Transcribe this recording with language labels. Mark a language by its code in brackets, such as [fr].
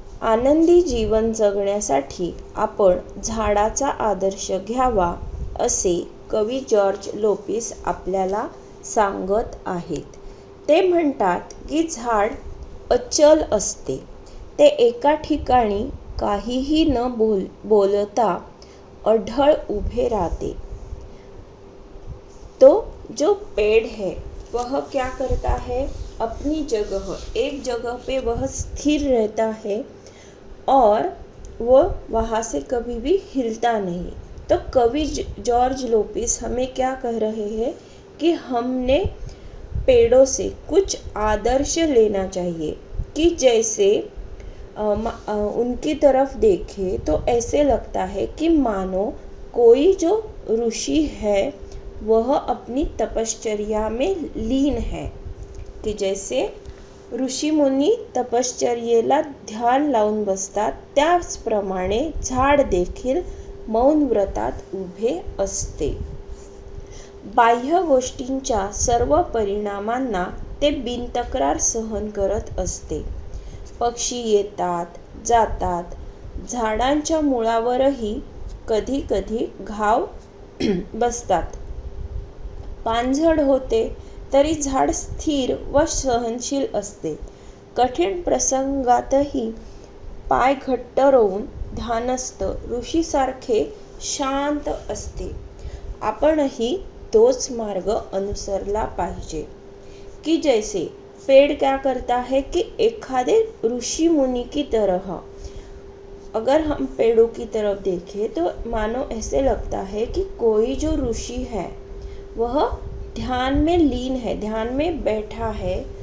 [mr] आनंदी जीवन जगण्यासाठी आपण झाडाचा आदर्श घ्यावा असे कवी जॉर्ज लोपिस आपल्याला सांगत आहेत. ते म्हणतात की झाड अचल असते. ते एका ठिकाणी काहीही न बोलता अढळ उभे राहते. [hi] तो जो पेड़ है वह क्या करता है, अपनी जगह एक जगह पे वह स्थिर रहता है और वो वहाँ से कभी भी हिलता नहीं. तो कवि जॉर्ज लोपिस हमें क्या कह रहे हैं कि हमने पेड़ों से कुछ आदर्श लेना चाहिए कि जैसे उनकी तरफ देखें तो ऐसे लगता है कि मानो कोई जो ऋषि है वह अपनी तपश्चर्या में लीन है. कि जैसे [mr] ऋषी मुनी तपश्चर्येला ध्यान लावून बसतात त्याचप्रमाणे झाड देखील मौन व्रतात उभे असते. बाह्य गोष्टींच्या सर्व परिणामांना ते बिनतक्रार सहन करत असते. पक्षी येतात जातात. झाडांच्या मुळावरही कधी कधी घाव बसतात. पानझड होते तरी झाड स्थिर व सहनशील असते. कठीण प्रसंगातही पाय घट्ट रोवून ध्यानस्थ ऋषीसारखे शांत असते. आपणही तोच मार्ग अनुसरला पाहिजे. [hi] कि जैसे पेड़ क्या करता है कि एखादे ऋषि मुनि की तरह, अगर हम पेड़ों की तरफ देखें तो मानो ऐसे लगता है कि कोई जो ऋषि है वह ध्यान में लीन है, ध्यान में बैठा है.